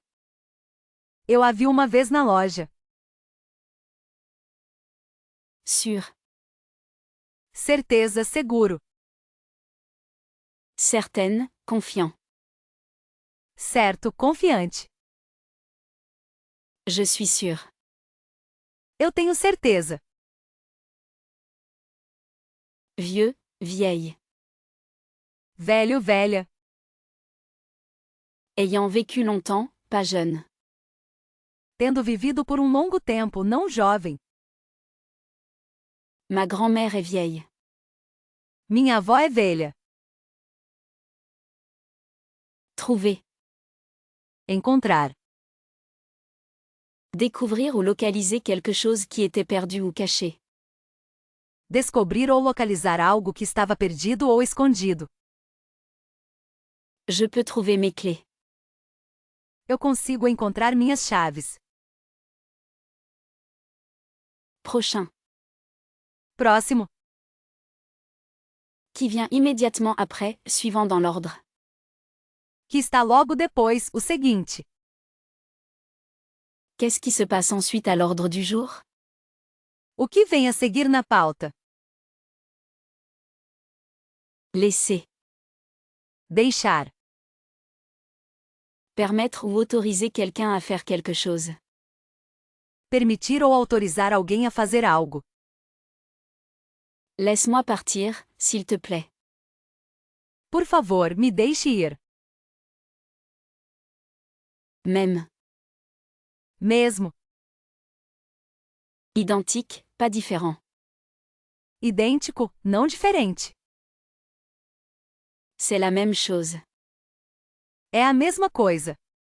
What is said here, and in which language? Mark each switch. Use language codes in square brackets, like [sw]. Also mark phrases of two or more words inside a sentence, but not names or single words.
[pt] Eu a vi uma vez na loja. [fr] Sûr. [pt] Certeza, seguro. [fr] Certaine, confiant. [pt] Certo, confiante. [fr] Je suis sûr. [pt] Eu tenho certeza. [fr] Vieux, vieille. [pt] Velho, velha. [fr] Ayant vécu longtemps, pas jeune. [pt] Tendo vivido por longo tempo, não jovem. [fr] Ma grand-mère est vieille. [pt] Minha avó é velha. [fr] Trouver. [pt] Encontrar. [fr] Découvrir ou localiser quelque chose qui était perdu ou caché. [pt] Descobrir ou localizar algo que estava perdido ou escondido. [fr] Je peux trouver mes clés. [pt] Eu consigo encontrar minhas chaves. [fr] Prochain. [pt] Próximo. [fr] Qui vient immédiatement après, suivant dans l'ordre. [pt] Que está logo depois, o seguinte. [fr] Qu'est-ce qui se passe ensuite à l'ordre du jour? [pt] O que vem a seguir na pauta? [fr] Laisser. [pt] Deixar. [fr] Permettre ou autoriser quelqu'un à faire quelque chose. [pt] Permitir ou autorizar alguém a fazer algo. [fr] Laisse-moi partir, s'il te plaît. [pt] Por favor, me deixe ir. [fr] Même. [pt] Mesmo. [fr] Identique, pas différent. [pt] Idêntico, não diferente. [fr] C'est la même chose. [pt] É a mesma coisa.